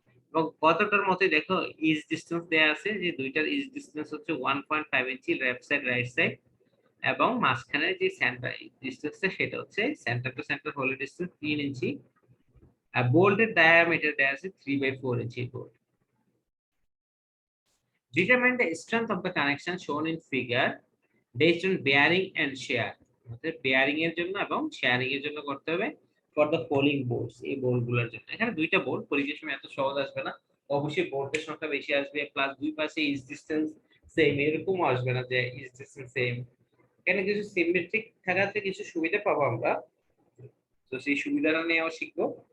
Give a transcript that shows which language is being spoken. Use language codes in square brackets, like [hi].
[bn] এবং কতটার মতোই দেখো ইজ ডিসটেন্স দেয়া আছে, যে দুইটার ইজ ডিসটেন্স হচ্ছে 1.5 ইঞ্চি লেফট সাইড রাইট সাইড, এবং মাঝখানে যে সেন্টার ডিসটেন্সটা সেটা হচ্ছে centre two centre whole distance 3 ইঞ্চি, আর বোল্টের ডায়ামিটার দেয়া আছে 3/4 ইঞ্চি bolt. [en] Determine the strength of the connection shown in figure based on bearing and shear. [bn] আমাদের বেয়ারিং এর জন্য এবং শেয়ারিং এর জন্য করতে হবে [en] for the following boards, [bn] এই বোর্ড গুলোর জন্য। এখানে দুইটা বোর্ড, পরীক্ষার সময় এত সহজ আসবে না, অবশ্যই বোর্ডের সংখ্যা বেশি আসবে, প্লাস দুই পাশে ইজ ডিসটেন্স সেম এরকম আসবে না যে ইজ ডিসটেন্স সেম। এখানে কিছু সিমেট্রিক থাকাতে কিছু সুবিধা পাবো আমরা, তো সেই সুবিধাটা নিয়েও শিখবো।